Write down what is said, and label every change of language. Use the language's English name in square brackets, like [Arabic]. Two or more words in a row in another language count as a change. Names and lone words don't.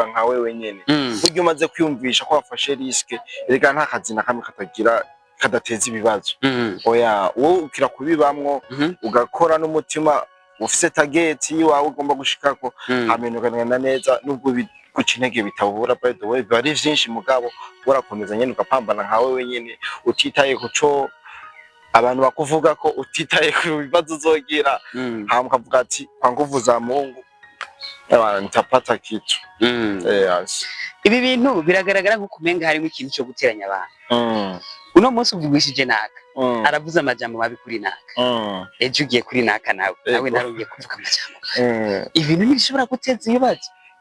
[Rundi] nka wewe nyene buryo umaze kwiyumvisha ko wafashe risk rega nta kazi na kamwe kadateza ibibazo oya wowe ukira kubibamwo ugakora n'umutima ufise target yiwawe ugomba gushikako amenukana neza nubwo guca intege bitabura [English] by the way [Rundi] bari vyinshi mugabo urakomeza nyene ugapambana nka wewe nyene utitaye kuco abantu bakuvuga ko utitaye ku bibazo uzogira hama ukavuga ati [Swahili] kwa nguvu za Mungu nitapata kitu [Rundi] yes. [Kinyarwanda] Ibi bintu biragaragara nko kumenga harimo ikintu cyo guteranya abantu uno munsi uvugishije naka aravuza amajambo mabi kuri naka ejo ugiye kuri naka nawe narugiye kuvuga amajambo ibintu ntibishobora guteza ibibazo